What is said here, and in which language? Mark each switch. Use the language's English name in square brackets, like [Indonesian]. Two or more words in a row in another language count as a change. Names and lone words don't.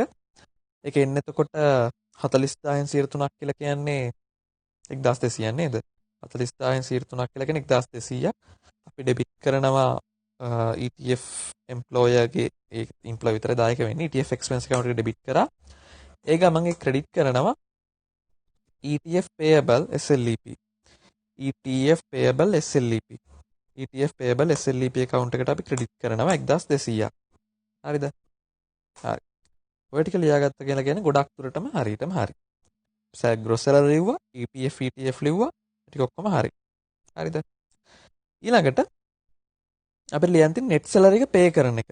[Sinhala] ඒක එන්නේ එතකොට 40000න් 3ක් කියලා කියන්නේ 1200 නේද? 40000න් 3ක් කියලා කියන්නේ 1200ක් අපි ඩෙබිට් කරනවා [English] ETF employer [Sinhala] ගේ ඒ employee විතර දායක වෙන්නේ [English] ETF expense account [Sinhala] එකට ඩෙබිට් කරා. ඒ ගමන් ඒ ක්‍රෙඩිට් කරනවා [English] ETF payable SLEP. ETF payable SLEP. ETF payable SLEP account [Sinhala] එකට අපි ක්‍රෙඩිට් කරනවා 1200ක්. හරිද? හරි. ඔය ටික ලියාගත්ත කියලා කියන්නේ ගොඩක් දුරටම හරියටම හරි. [English] gross salary [Sinhala] ලිව්වා, [English] EPF ETF [Sinhala] ලිව්වා, ටික ඔක්කොම හරි. හරිද? ඊළඟට අපිට ලියන්න තියෙන [English] net salary [Sinhala] එක pay කරන එක.